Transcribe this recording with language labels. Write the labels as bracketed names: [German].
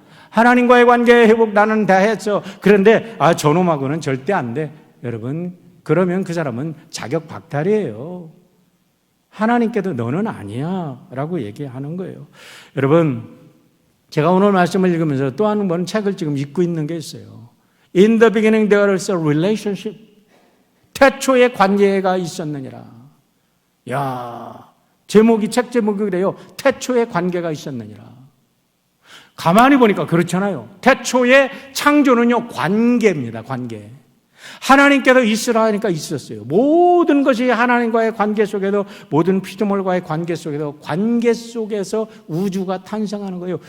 [Korean] 하나님과의 관계의 회복 나는 다 했어. 그런데 저놈하고는 절대 안 돼. 여러분, 그러면 그 사람은 자격 박탈이에요. 하나님께도 너는 아니야 라고 얘기하는 거예요. 여러분, 제가 오늘 말씀을 읽으면서 또 한 번 책을 지금 읽고 있는 게 있어요. [English] In the beginning there was a relationship. [Korean] 태초에 관계가 있었느니라. 야, 책 제목이 그래요. 태초에 관계가 있었느니라. 가만히 보니까 그렇잖아요. 태초에 창조는요, 관계입니다. 관계. 하나님께서 있으라 하니까 있었어요. 모든 것이 하나님과의 관계 속에도, 모든 피조물과의 관계 속에도, 관계 속에서 우주가 탄생하는 거예요.